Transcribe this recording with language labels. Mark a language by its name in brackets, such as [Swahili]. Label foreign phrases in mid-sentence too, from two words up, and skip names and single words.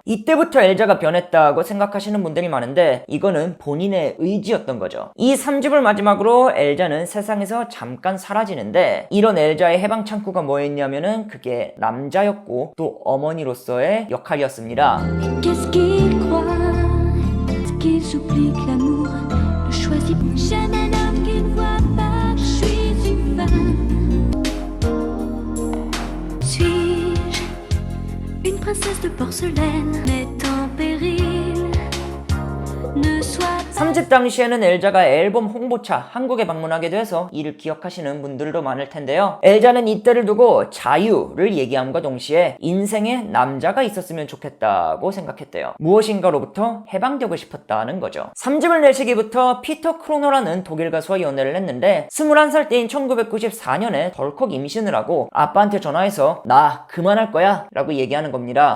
[Korean] 이때부터 엘자가 변했다고 생각하시는 분들이 많은데 이거는 본인의 의지였던 거죠. 이 3집을 마지막으로 엘자는 세상에서 잠깐 사라지는데 이런 엘자의 해방 창구가 뭐였냐면은 그게 남자였고 또 어머니로서의 역할이었습니다. [French] Qu'est-ce qu'il croit? Est-ce qu'il s'oublie que l'amour le choisit? J'aime un homme qui ne voit pas que je suis une femme. Suis-je une princesse de porcelaine, mais en péril? Ne sois [Korean] 3집 당시에는 엘자가 앨범 홍보차 한국에 방문하게 돼서 이를 기억하시는 분들도 많을 텐데요. 엘자는 이때를 두고 자유를 얘기함과 동시에 인생에 남자가 있었으면 좋겠다고 생각했대요. 무엇인가로부터 해방되고 싶었다는 거죠. 3집을 낼 시기부터 피터 크로너라는 독일 가수와 연애를 했는데 21살 때인 1994년에 덜컥 임신을 하고 아빠한테 전화해서 나 그만할 거야 라고 얘기하는 겁니다.